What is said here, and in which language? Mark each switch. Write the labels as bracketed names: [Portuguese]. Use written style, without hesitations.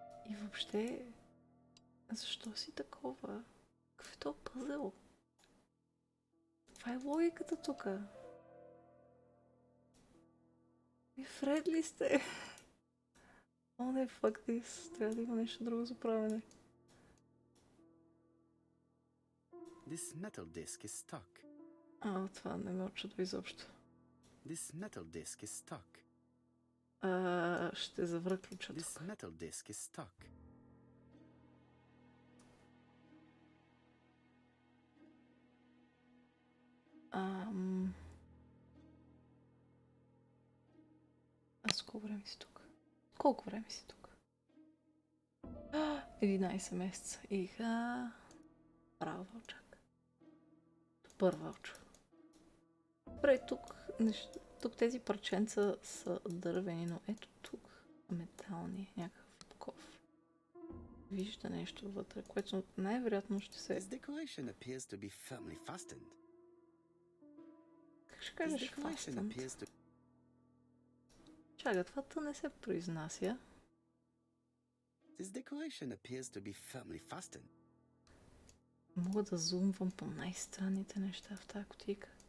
[Bulgarian] И въобще, защо си такова? Какъв е този пъзел? Това е логиката тука. И Фред ли сте? О, не, [English] fuck this. [Bulgarian] Трябва да има нещо друго за правене. [English] This metal disc is stuck. [Bulgarian] Това не ме очудва изобщо. [English] This metal disc is stuck. [Bulgarian] Ще завра ключа тук. [English] This metal disc is stuck. [Bulgarian] Аз колко време си тук? Колко време си тук? 11 месеца. Браво, Вълчак. Добър Вълчо. Добре, тук тези парченца са дървени, но ето тук метални, някакъв таков. Вижда нещо вътре, което най-вероятно ще се... [English] This decoration appears to be firmly fastened. [Bulgarian] Как ще кажеш fastened? Чакай, това не се произнася. [English] This decoration appears to be firmly fastened. [Bulgarian] Мога да зумвам по най-странните неща в тази кутийка.